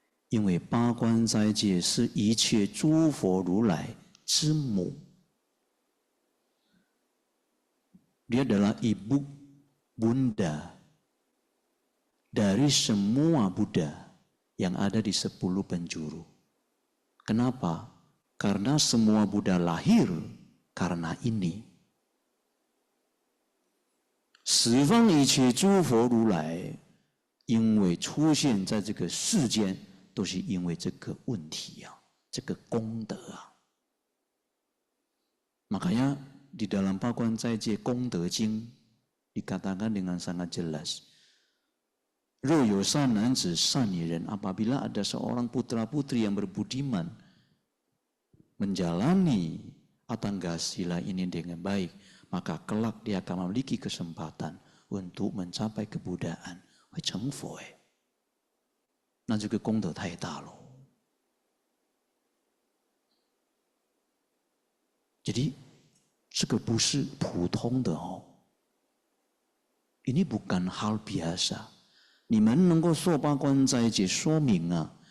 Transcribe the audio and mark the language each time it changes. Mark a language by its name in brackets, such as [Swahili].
[Chinese] 因为八关斋戒是一切诸佛如来之母， [Indonesian] dia adalah ibu bunda dari semua Buddha yang ada di 10 penjuru. Kenapa? Karena semua Buddha lahir karena ini. [Chinese] 十方一切诸佛如来因为出现在这个世间，都是因为这个问题啊，这个功德啊。 [Indonesian] Makanya di dalam Pakuan斋戒功德经 dikatakan dengan sangat jelas. [Chinese] 若有善男子、善女人, [Indonesian] apabila ada seorang putra-putri yang berbudiman menjalani Atangga Sila ini dengan baik, maka kelak dia akan memiliki kesempatan untuk mencapai kebudaan. [Chinese] 会成佛哎，那这个功德太大了。 jadi 这个不是普通的哦， [Indonesian] ini bukan hal biasa。 [Chinese] 你们能够受八关斋戒，说明啊，